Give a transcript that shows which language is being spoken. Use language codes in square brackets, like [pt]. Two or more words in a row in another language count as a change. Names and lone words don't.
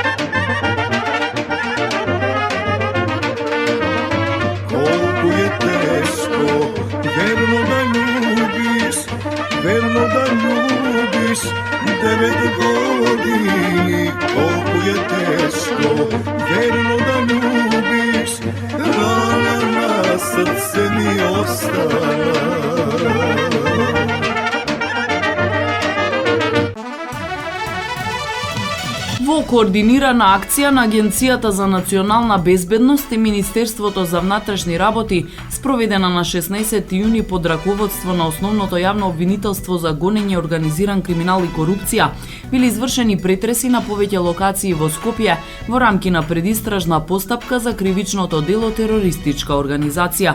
[sr] Koliko je teško verno da ljubiš, verno da ljubiš 9 godini. Koliko je teško verno da ljubiš, rana na srce mi ostala. [mk] Во координирана акција на Агенцијата за национална безбедност и Министерството за внатрешни работи, спроведена на 16 јуни под раководство на Основното јавно обвинителство за гонење организиран криминал и корупција, били извршени претреси на повеќе локации во Скопје во рамки на предистражна постапка за кривичното дело терористичка организација.